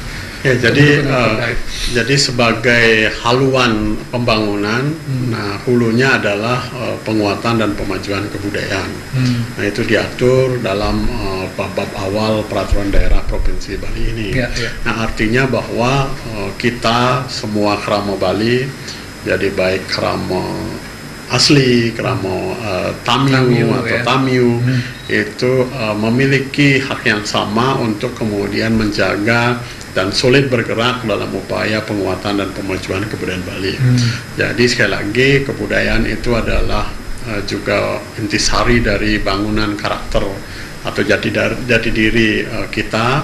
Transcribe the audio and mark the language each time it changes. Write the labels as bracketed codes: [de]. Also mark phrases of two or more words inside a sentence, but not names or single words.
[id] Ya, jadi sebagai haluan pembangunan, nah hulunya adalah penguatan dan pemajuan kebudayaan. Nah itu diatur dalam bab awal peraturan daerah Provinsi Bali ini. Nah artinya bahwa kita semua kerama Bali, jadi baik kerama asli, kerama Tamiu atau Tamiu, itu memiliki hak yang sama untuk kemudian menjaga dan solid bergerak dalam upaya penguatan dan pemajuan kebudayaan Bali. Jadi sekali lagi kebudayaan itu adalah juga intisari dari bangunan karakter atau jati diri kita.